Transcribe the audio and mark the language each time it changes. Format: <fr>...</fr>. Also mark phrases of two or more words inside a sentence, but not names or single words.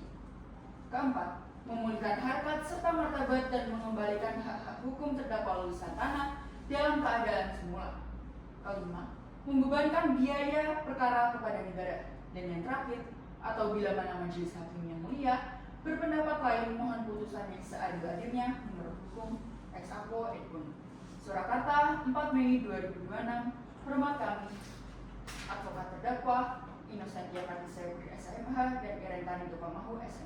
<id>Keempat, memulihkan harkat serta martabat dan mengembalikan hak-hak hukum terdakwa Luis Santana dalam keadaan semula. Kelima, membebankan biaya perkara kepada negara. Dan yang terakhir, atau bila mana majelis hakim yang mulia berpendapat lain, mohon putusannya seadil-adilnya menurut hukum</id> <la>ex apo et bono.</la> <id>Surakarta 4 Mei 2026. Hormat kami, advokat terdakwa Inocentia Kartisa Putri SMH dan Irentani Tupamahu SMH.</id>